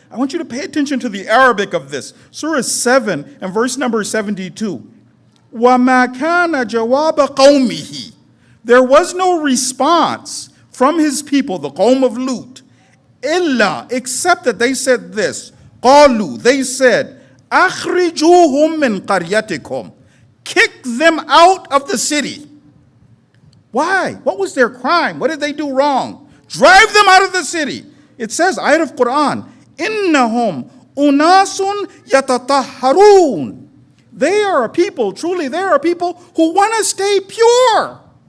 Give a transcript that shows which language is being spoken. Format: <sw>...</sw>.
<en>I want you to pay attention to the Arabic of this. Surah 7 and verse number 72.</en> <ar>وَمَا كَانَ جَوَابَ قَوْمِهِ.</ar> <en>There was no response from his people, the Qawm of Lut, illa, except that they said this.</en> <ar>قَالُوا,</ar> <en>they said,</en> <ar>أَخْرِجُوهُمْ مِنْ قَرْيَتِكُمْ.</ar> <en>Kick them out of the city. Why? What was their crime? What did they do wrong? Drive them out of the city. It says, ayat of Quran,</en> <ar>إِنَّهُمْ أُنَاسٌ يَتَطَهَّرُونَ.</ar> <en>They are a people, truly they are a people who want to stay pure.</en>